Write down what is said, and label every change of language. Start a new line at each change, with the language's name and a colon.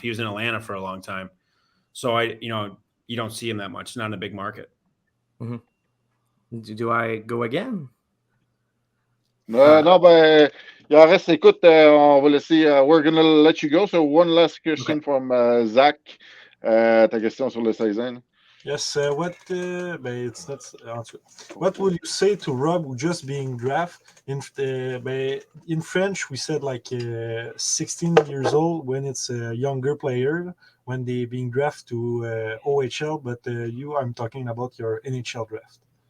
English: He was in Atlanta for a long time. So you don't see him that much. It's not in a big market. Mm-hmm. Do I go again?
French: Non, ben, il en reste. Écoute, on va laisser.
English: We're gonna let you go. So one last question from Zach.
French: Ta question sur le Saison.
English: Yes. It's not answer. What would you say to Rob who just being drafted? In French, we said like 16 years old when it's a younger player when they being drafted to OHL. But I'm talking about your NHL draft.